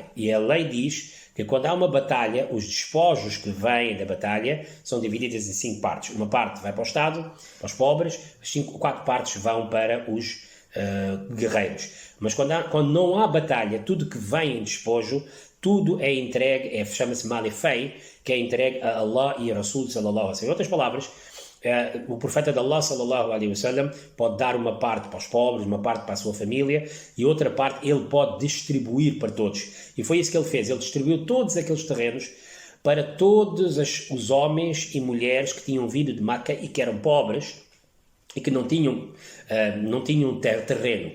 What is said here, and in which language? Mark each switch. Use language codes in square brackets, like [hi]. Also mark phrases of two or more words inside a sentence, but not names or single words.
[pt] E a lei diz que quando há uma batalha, os despojos que vêm da batalha são divididos em 5 partes. Uma parte vai para o Estado, para os pobres, 4 partes vão para os guerreiros. Mas quando não há batalha, tudo que vem em despojo, tudo é entregue, chama-se malefei, que é entregue a Allah e a Rasul [ar] صلى الله عليه وسلم. [pt] Em outras palavras, o profeta de Allah [ar] صلى الله عليه وسلم [pt] pode dar uma parte para os pobres, uma parte para a sua família e outra parte ele pode distribuir para todos. E foi isso que ele fez. Ele distribuiu todos aqueles terrenos para todos os homens e mulheres que tinham vindo de Meca e que eram pobres e que não tinham terreno.